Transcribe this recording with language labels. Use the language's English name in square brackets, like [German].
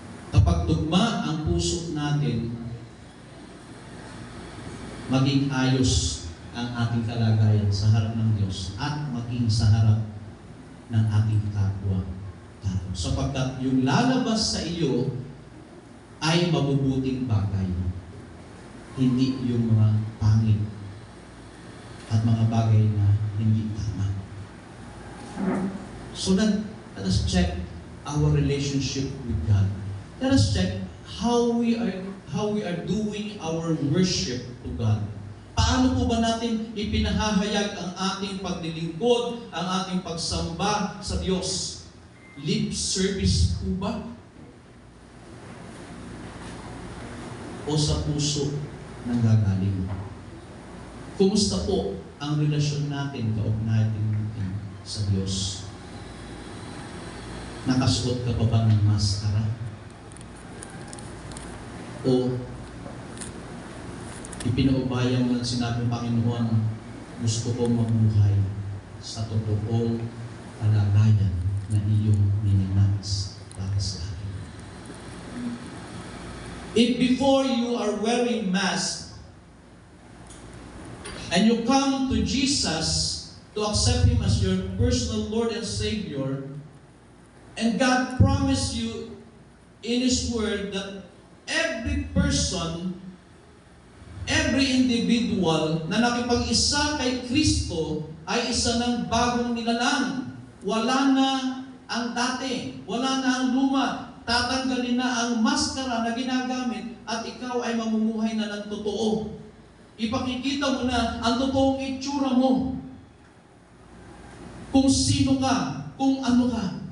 [Filipino] Kapag tugma ang puso natin, maging ayos ang ating kalagayan sa harap ng Diyos at maging sa harap ng ating kapwa. Sapagkat yung lalabas sa iyo ay mabubuting bagay, hindi yung mga pangit at mga bagay na hindi tama. [English] So let us check our relationship with God. Let us check how we are doing our worship to God. [Filipino] Paano po ba natin ipinahahayag ang ating paglilingkod, ang ating pagsamba sa Diyos? Lip service po ba? O sa puso nang gagaling? Kumusta po ang relasyon natin, kaugnayan natin sa Diyos? Nakasuot ka pa ba ng maskara? O ipinaubaya mo lang sinabi ng Panginoon, gusto kong mabuhay sa totoong kalagayan na iyong ninanais para sa akin. [English] If before you are wearing mask and you come to Jesus to accept Him as your personal Lord and Savior, and God promised you in His Word that every person, every individual [Filipino] na nakipag-isa kay Kristo ay isa ng bagong nilalang. Wala na ang dati, wala na ang luma, tatanggalin na ang maskara na ginagamit at ikaw ay mamumuhay na ng totoo. Ipakikita mo na ang totoong itsura mo. Kung sino ka, kung ano ka.